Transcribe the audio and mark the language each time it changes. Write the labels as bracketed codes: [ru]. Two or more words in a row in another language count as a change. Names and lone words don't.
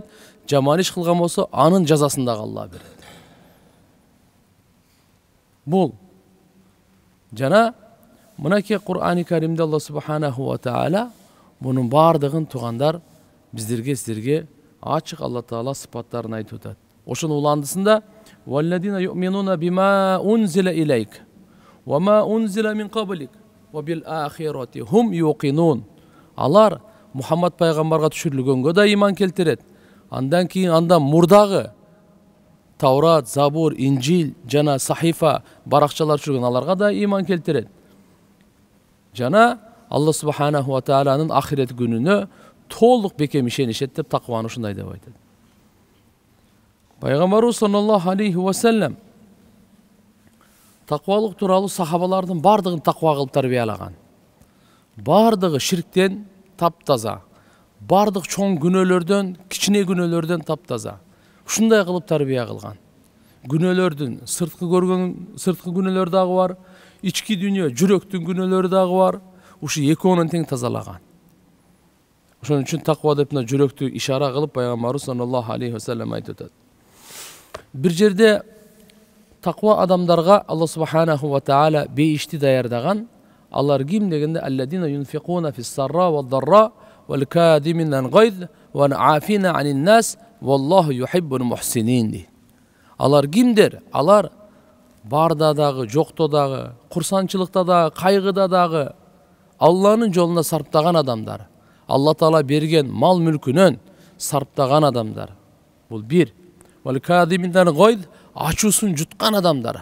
[ky] Жаман иш кылган болсо, анын жазасын дагы Алла берет. Бул Жана мынакей Кур'ан-ы Каримде Алла [ar] سبحانه وتعالى [ky] bunun бардыгын тугандар биздерге силерге ачык Алла Таала сыпаттарын айтып атат. Ошонун уландысында [ar] والذين يؤمنون بما أنزل إليك وما أنزل من قبلك وبالآخرة هم يوقنون. [ky] Алар Мухаммад пайгамбарга түшүрүлгөнгө да иман келтирет. Андан кийин андан мурдагы Таврат, Забур, Инжил жана Сахифа баракчалар түшүргөн аларга да иман келтирет. Жана Алла [ar] سبحانه وتعالى [ky] ахирет күнүнө толук бекем ишенишет деп такваны ушундай деп айтат. Пайгамбарыбыз [ar] صلى الله عليه وسلم [ky] таквалык тууралуу сахабалардын бардыгын таква кылып тарбиялаган. Бардыгы ширктен таптаза, бардык чоң күнөөлөрдөн, кичине күнөөлөрдөн таптаза. Ушундай кылып тарбия кылган. Күнөөлөрдүн сырткы көргөн сырткы күнөөлөр дагы бар, ички дүйнө, жүрөктүн күнөөлөрү дагы бар. Ушу экөөнүн тең тазалаган. Ошон үчүн таква деп жүрөктү ишара кылып пайгамбарыбыз [ar] صلى الله عليه وسلم [ky] айтып атат. Бир жерде таква адамдарга Алла [ar] سبحانه وتعالى [ky] бейишти даярдаган. Алар ким дегенде [ar] الذين ينفقون في السراء والضراء والكاظمين الغيظ والعافين عن الناس والله يحب المحسنين. [ky] Алар кимдер? Алар барда дагы, жокто дагы, курсанчылыкта дагы, кайгыда дагы Алланын жолуна сарптаган адамдар. Алла Таала берген мал мүлкүнөн сарптаган адамдар. Бул бир. [ar] والكاظمين الغيظ [ky] ачуусун жуткан адамдар.